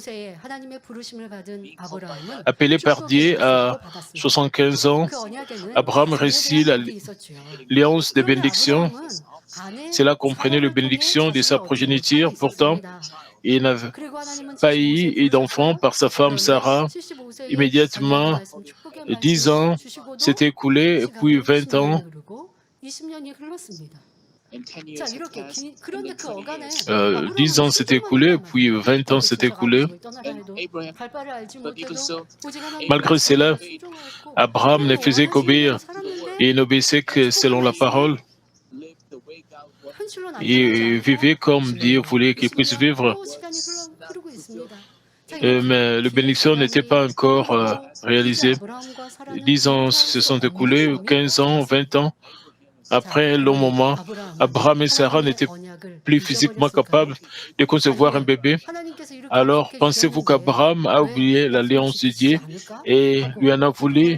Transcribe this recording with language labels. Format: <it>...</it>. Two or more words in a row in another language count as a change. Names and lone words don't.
<fr>Appelé par Dieu à 75 ans, Abraham reçut l'alliance des bénédictions. Cela comprenait la bénédiction de sa progéniture. Pourtant, il n'avait pas eu d'enfant par sa femme Sarah. Immédiatement, 10 ans s'étaient écoulés, puis 20 ans.</fr> <ko>그렇습니다.</ko> <en>And 10</en> <ko>자,</ko> <en>years have</en> <ko>이렇게</ko> <en>passed, and</en> <ko>그런데 then 그 20 어간에</ko> <en>years.</en> <fr>10 ans s'est écoulé, puis 20 ans s'est écoulé.</fr> <ko>떠나라 And 해도 Abraham, 갈 바를 알지</ko> <en>but even</en> <ko>못해도 so, 오직 하나님의</ko> <fr>Malgré cela,</fr> <ko>말씀에 순종하였고</ko> <fr>Abraham ne faisait qu'obéir et n'obéissait que selon la parole.</fr> <en>lived the way God wanted.</en> <ko>현실로 Il 나타나지</ko> <fr>vivait comme Dieu</fr> <ko>않고</ko> <fr>voulait qu'il puisse vivre.</fr> <ko>또 시간이 흐르고 있습니다. 자,</ko> <fr>Mais la bénédiction n'était pas encore réalisée. 10 ans se sont écoulés, 15 ans, 20 ans. Après un long moment, Abraham et Sarah n'étaient plus physiquement capables de concevoir un bébé. Alors, pensez-vous qu'Abraham a oublié l'alliance de Dieu et lui en a voulu?</fr>